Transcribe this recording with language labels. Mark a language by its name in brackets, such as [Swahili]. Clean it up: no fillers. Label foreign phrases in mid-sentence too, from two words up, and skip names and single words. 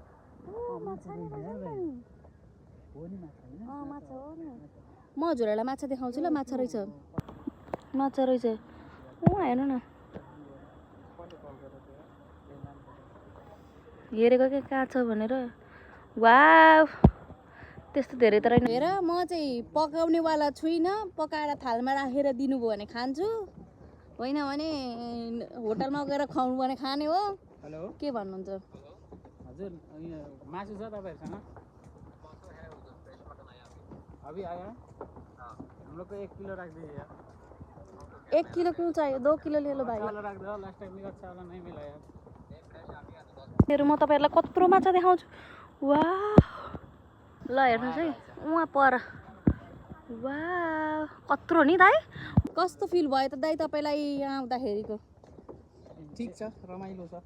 [Nepali] म हजुरहरूलाई माछा देखाउँछु ल माछा रहेछ हेर्नु न हेरेको के कहाँ छ भनेर वाउ त्यस्तो धेरै त रहेन हेर म चाहिँ पकाउनेवाला छुइनँ पकाएर थालमा राखेर दिनुभयो भने खान्छु होइन भने होटलमा गएर खुवाउनु भने खाने हो हेलो के भन्नुहुन्छ हजुर मासु छ तपाईँहरूसँग [Hindi] अभी आया हम लोग को 1 किलो रख दीजिए यार 1 किलो क्यों चाहिए 2 किलो ले लो भाइ वाला रख दो [English] last time [Hindi] में अच्छा वाला नहीं मिला यार [Nepali] हेरौँ म तपाईँहरूलाई कत्रो माछा देखाउँछु वाह ल हेर्नुहोस् है उहाँ पर वाह कत्रो नि दाइ कस्तो फिल भयो त दाइ तपाईँलाई यहाँ आउँदाखेरिको ठीक छ रमाइलो छ